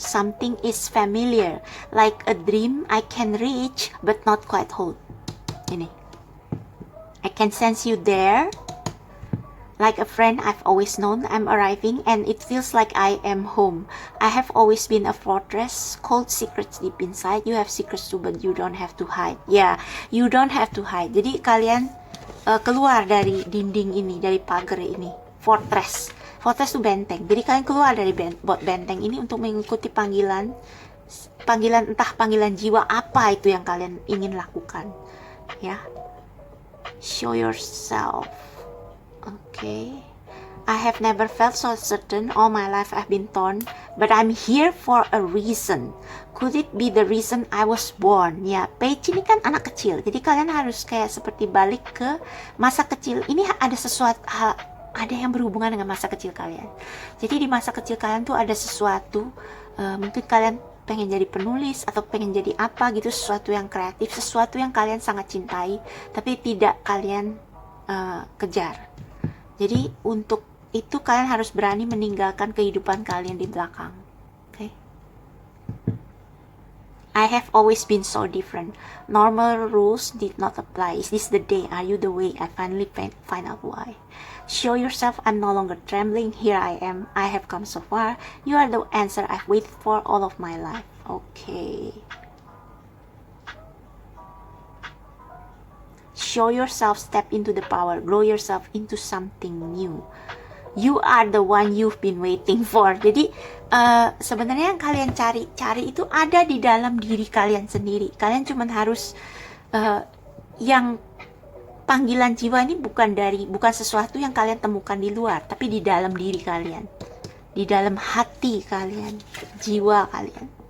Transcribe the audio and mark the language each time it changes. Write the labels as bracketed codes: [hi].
[en] Something is familiar, like a dream I can reach, but not quite hold. Ini. I can sense you there. Like a friend I've always known, I'm arriving and it feels like I am home. I have always been a fortress, cold secrets deep inside. You have secrets too, but you don't have to hide. Yeah, you don't have to hide. [id] Jadi kalian keluar dari dinding ini, dari pagar ini. Fortress. Fortress itu benteng. Jadi kalian keluar dari benteng ini untuk mengikuti panggilan entah panggilan jiwa apa itu yang kalian ingin lakukan. [en] Ya. Show yourself. Okay. I have never felt so certain. All my life I've been torn, but I'm here for a reason. Could it be the reason I was born? [id] Ya, Paige ini kan anak kecil. Jadi kalian harus kayak seperti balik ke masa kecil. Ini ada sesuatu ada yang berhubungan dengan masa kecil kalian. Jadi di masa kecil kalian tuh ada sesuatu, mungkin kalian pengen jadi penulis atau pengen jadi apa gitu, sesuatu yang kreatif, sesuatu yang kalian sangat cintai tapi tidak kalian kejar. Jadi untuk itu kalian harus berani meninggalkan kehidupan kalian di belakang. [en] Okay? I have always been so different. Normal rules did not apply. Is this the day? Are you the way? I finally find out why. Show yourself. I'm no longer trembling. Here I am. I have come so far. You are the answer I've waited for all of my life. Okay. Show yourself, step into the power, grow yourself into something new. You are the one you've been waiting for. [id] Jadi sebenarnya yang kalian cari itu ada di dalam diri kalian sendiri. Kalian cuma harus yang panggilan jiwa ini bukan sesuatu yang kalian temukan di luar, tapi di dalam diri kalian, di dalam hati kalian, jiwa kalian.